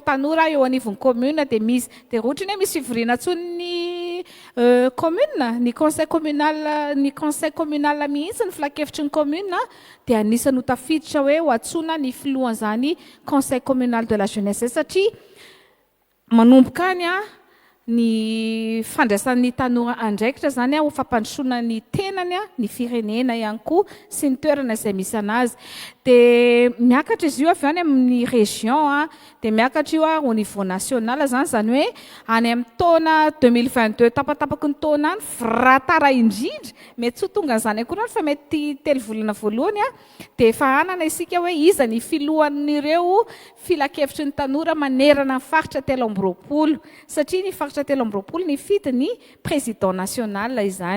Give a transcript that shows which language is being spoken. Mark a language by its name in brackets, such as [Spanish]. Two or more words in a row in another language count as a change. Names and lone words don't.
[Malagasy] tanora eo anivon'ny commune dia misy dia ohatrany hoe misy fivoriana tsony ny commune ny [French] conseil communal [Malagasy] mihitsy ny filakevitry ny commune dia anisany ho tafiditra hoe ho atsona ny filohan'izany [French] conseil communal de la jeunesse [Malagasy] satria manomboka any ny fandraisan'ny tanora andraikitra zany ho fampandrosoana ny tenany ny firenena ihany koa sy ny toerana izay misy anazy. Dia miakatra izy io avy any amin'ny région dia miakatra io [French] au niveau national [Malagasy] zany hoe any amin'ny taona 2022 tapatapaky ny taona any fratara indrindra mety tsy ho tonga n'izany akory fa mety 3 volana voalohany dia efa anana isika hoe iza ny filohan'ireo filakevitry ny tanora manerana ny faritra 3 amby 20 satria ny faritra efatra telo amby roapolo ny fidiny [French] président national [Malagasy] izany.